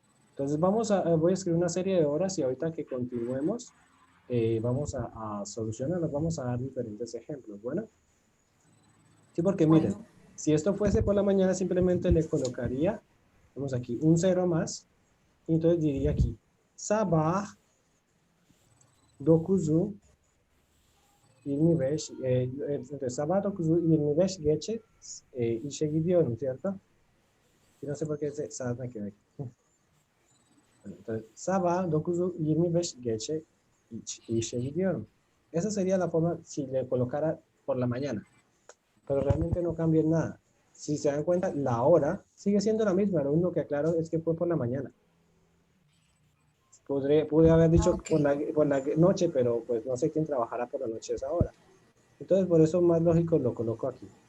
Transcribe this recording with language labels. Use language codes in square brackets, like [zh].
[es] Entonces voy a escribir una serie de horas y ahorita que continuemos vamos a solucionarlos, vamos a dar diferentes ejemplos, ¿bueno? Sí, porque miren, Bueno, si esto fuese por la mañana simplemente le colocaría, vamos aquí, un 0 más, y entonces diría aquí, [tr] sabah, dokuzu, 25, [es] entonces [tr] sabah 9'u 25 geçe işe gidiyorum, [es] ¿cierto? Y no sé por qué ese saat me quedé. Entonces, [tr] sabah 9'u 25 geçe işe gidiyorum. [es] Esa sería la forma si le colocara por la mañana. Pero realmente no cambia en nada. Si se dan cuenta, la hora sigue siendo la misma. Lo único que aclaro es que fue por la mañana. Pude haber dicho Ok. por la noche, pero pues no sé quién trabajará por la noche a esa hora. Entonces, por eso más lógico lo coloco aquí.